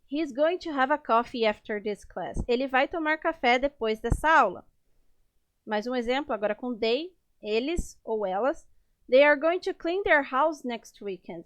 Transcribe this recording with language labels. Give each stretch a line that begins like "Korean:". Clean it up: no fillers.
English: He's going to have a coffee after this class.
Portuguese: Ele vai tomar café depois dessa aula. Mais um exemplo, agora com they, eles ou elas.
English: They are going to clean their house next weekend.